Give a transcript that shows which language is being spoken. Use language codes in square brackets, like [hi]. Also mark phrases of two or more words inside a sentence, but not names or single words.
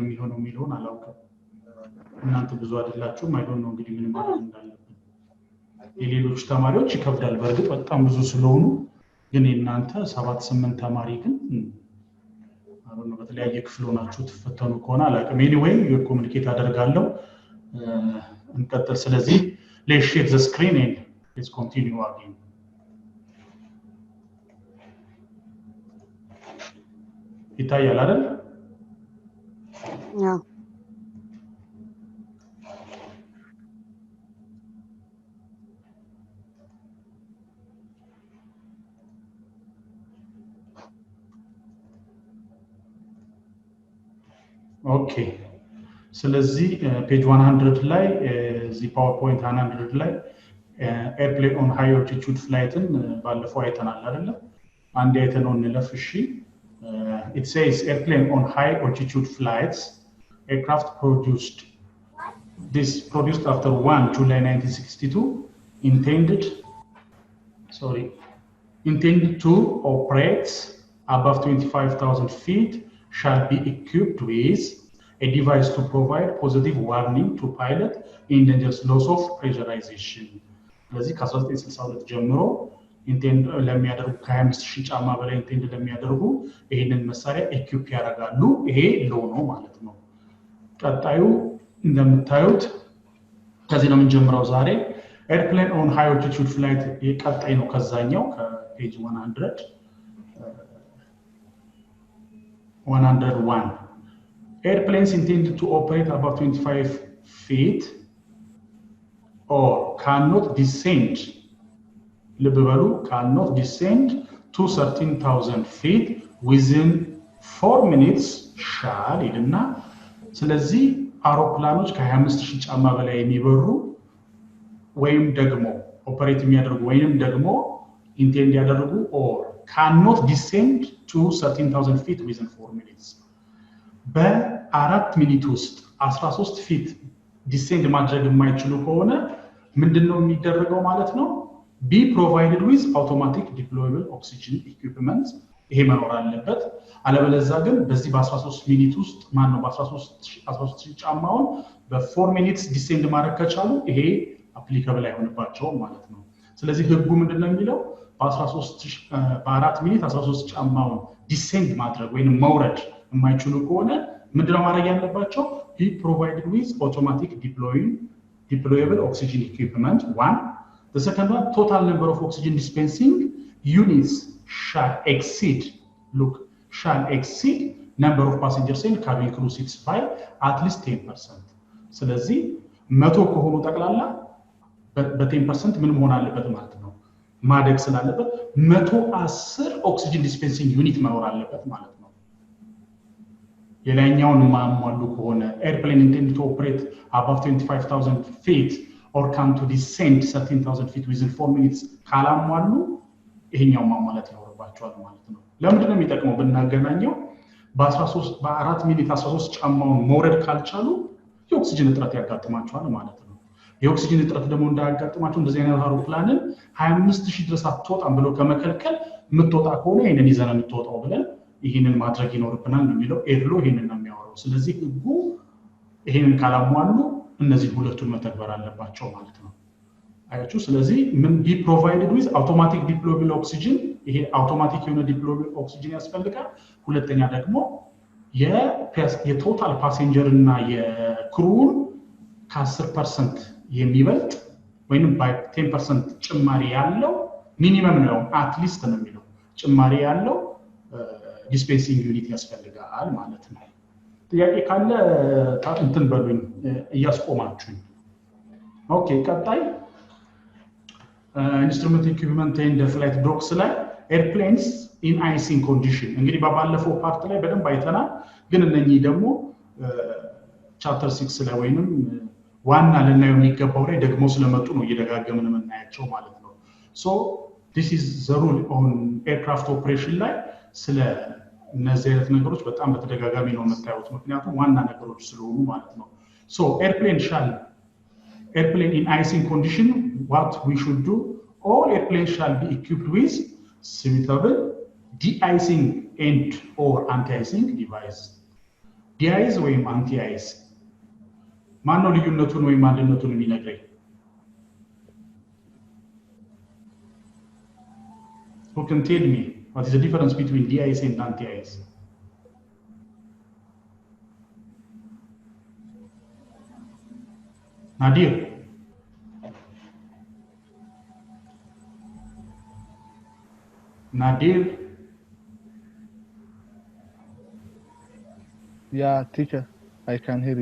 [am] የሚሆነው የሚለውን አላውቅም። እናንተ ብዙ አይደላችሁም። [en] I don't know [am] እንግዲህ ምን ማለት እንዳለብን። የሌሎች ተማሪዎች ይከብዳል በእርግጥ በጣም ብዙ ስለሆኑ፣ ግን እናንተ 7-8 ተማሪ ግን አሁን በተለያየ ክፍል ሆናችሁ ተፈተኑ ከሆነ አላውቅም። [en] anyway communicate [am] አደርጋለሁ። እንቀጥል። ስለዚህ [en] let's share the screen and let's continue again. [am] ይታያል አይደል? አዎ። ኦኬ። ስለዚህ ፔጅ 100 ላይ እዚህ ፓወርፖይንት 100 ላይ [en] airplane on high altitude flight [am] ባለፈው አይተናል አይደል? አንድ አይተነው እንለፍ እሺ። [en] It says airplane on high altitude flights, aircraft produced after 1 July 1962 intended to operate above 25,000 feet shall be equipped with a device to provide positive warning to pilot in dangerous loss of pressurization. [am] ስለዚህ ከ1962 ጀምሮ ኢንቴንድ ለሚያደርጉ ከ25000 ጫማ በላይ ኢንቴንድ ለሚያደርጉ ይሄንን መሳሪያ ኢኩፕ ያደርጋሉ። ይሄ ሎ ነው ማለት ነው። ቀጣዩ እንደምታዩት ከዚህ ነው የምንጀምረው ዛሬ። [en] airplane on high altitude flight [am] ቀጣይ ነው ከዛኛው ከፔጅ [en] 101 airplanes intended to operate above 25 feet or cannot descend cannot descend to 13,000 feet within 4 minutes shall [am] ይልና ስለዚህ አውሮፕላኖች ከ25000 ጫማ በላይ የሚበሩ ወይም ደግሞ ኦፐሬት የሚያደርጉ ወይንም ደግሞ ኢንቴንድ ያደርጉ [en] or cannot descend to 13,000 feet within 4 minutes [am] በ4 ሚኒት ውስጥ 13 ፊት ዲሴንድ ማድረግ የማይችሉ ከሆነ ምንድነው የሚደረገው ማለት ነው? [en] be provided with automatic deployable oxygen equipment [am] ይሄ መኖር አለበት። አለበለዚያ ግን በዚህ በ13 ሚኒት ውስጥ ማን ነው በ13 ጫማውን በ4 ሚኒትስ ዲሴንድ ማድረግ ከቻሉ ይሄ አፕሊካብል አይሆንባቸውም ማለት ነው። ስለዚህ ህጉ ምንድነው የሚለው በ4 ሚኒት 13 ጫማውን ዲሴንድ ማድረግ ወይንም መውረድ የማይችሉ ከሆነ ምንድነው ማድረግ ያለባቸው? [en] be provided with automatic deployable oxygen equipment 1 The second one, total number of oxygen dispensing units shall exceed, look, shall exceed number of passengers in cabin crew seats by at least 10%. [am] ስለዚህ 100 ከሆኑ ጠቅላላ በ10% ምን መሆን አለበት ማለት ነው ማደግ ስላለበት 110 [en] oxygen dispensing unit [am] መኖር አለበት ማለት ነው የላይኛውን ማሟሉ ከሆነ [en] airplane intended to operate above 25,000 feet or come to descend 13,000 feet within 4 minutes [am] ካላሟሉ ይሄኛው ማሟላት ይኖርባቸዋል ማለት ነው ለምንድን ነው የሚጠቅመው ብናገናኘው በ13 በ4 ሚኒት 13 ጫማውን መውረድ ካልቻሉ የኦክሲጅን እጥረት ያጋጥማቸዋል ማለት ነው የኦክሲጅን እጥረት ደግሞ እንዳያጋጥማቸው እንደዚህ አይነት አውሮፕላንን 25000 ድረስ አትወጣም ብሎ ከመከልከል ምትወጣ ከሆነ ይሄንን ይዘና ምትወጣው ብለን ይሄንን ማድረግ ይኖርብናል ነው የሚለው ኤርሎ ይሄንን ነው የሚያወራው ስለዚህ ህጉ ይሄንን ካላሟሉ እነዚህ ሁለቱን መተግበር አለባቸው ማለት ነው አያችሁ ስለዚህ ምን [en] be provided with automatic deployable oxygen [am] ይሄ አውቶማቲክ የሆነ [en] deployable oxygen [am] ያስፈልጋል ሁለተኛ ደግሞ [en] total passenger [am] እና የክሩውን ከ10% የሚበልጥ ወይንም [en] by 10% [am] ጭማሪ ያለው ሚኒመም ነው [en] at least [am] ነው የሚለው ጭማሪ ያለው [en] dispensing unit [am] ያስፈልጋል ማለት ነው ጥያቄ ካለ እንትን በሉኝ እያስቆማችሁ ኦኬ ቀጣይ instrument [en] equipment and flight docks [am] ላይ [en] airplanes in icing condition [am] እንግዲህ ባለፈው ፓርት ላይ በደንብ አይተናል ግን እነኚህ ደግሞ ቻፕተር 6 ላይ ወይንም ዋና ለናዩ የሚገባው ላይ ደግሞ ስለመጡ ነው እየደጋገምን የምናያቸው ማለት ነው [en] so this is the rule on aircraft operation [am] ላይ ስለ እነዚህ አይነት ነገሮች በጣም በተደጋጋሚ ነው የምታዩት ምክንያቱም ዋና ነገሮች ስለሆኑ ማለት ነው [en] so airplane in icing condition what we should do all airplanes shall be equipped with suitable de-icing and or anti-icing device de-ice ወይም anti-ice [am] ማነው ልዩነቱን ወይም አንድነቱን የሚነግረኝ [en] who can tell me what is the difference between de-ice and anti-ice Nadir Yeah, teacher, I can hear you.